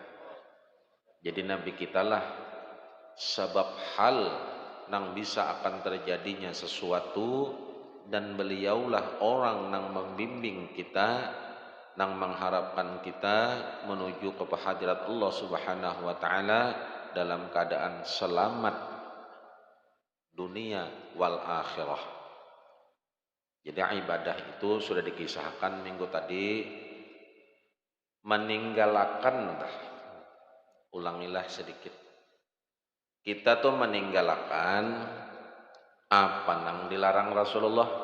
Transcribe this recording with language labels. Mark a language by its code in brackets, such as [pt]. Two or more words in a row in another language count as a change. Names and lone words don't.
[bjn] Jadi Nabi kita lah sebab hal nang bisa akan terjadinya sesuatu, dan beliaulah orang nang membimbing kita, nang mengharapkan kita menuju ke hadirat Allah [ar] سبحانه وتعالى [bjn] dalam keadaan selamat [ar] الدنيا والآخرة. [id] Jadi ibadah itu sudah dikisahkan minggu tadi, meninggalkan, ulangilah sedikit. [bjn] Kita tuh meninggalkan apa nang dilarang Rasulullah.